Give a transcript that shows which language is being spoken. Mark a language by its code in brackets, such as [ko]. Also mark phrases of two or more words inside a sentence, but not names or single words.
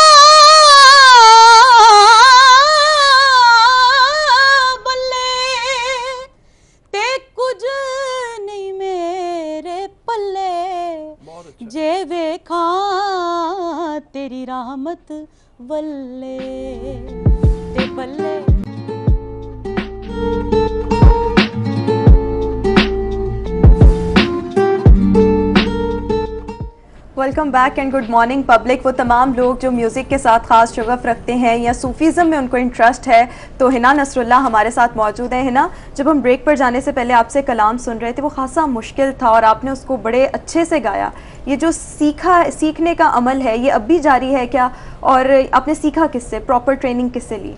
[pa] بلے تے کچھ نہیں میرے پلے، جے ویکھا تیری رحمت ولے تے بلے. [en] Welcome back and good morning public. [ur] وہ تمام لوگ جو میوزک کے ساتھ خاص شغف رکھتے ہیں یا صوفی ازم میں ان کو انٹرسٹ ہے، تو حنا نصراللہ ہمارے ساتھ موجود ہے. حنا، جب ہم بریک پر جانے سے پہلے آپ سے کلام سن رہے تھے وہ خاصا مشکل تھا اور آپ نے اس کو بڑے اچھے سے گایا. یہ جو سیکھنے کا عمل ہے یہ اب بھی جاری ہے کیا، اور آپ نے سیکھا کس سے, [en] proper training [ur] کس سے لی?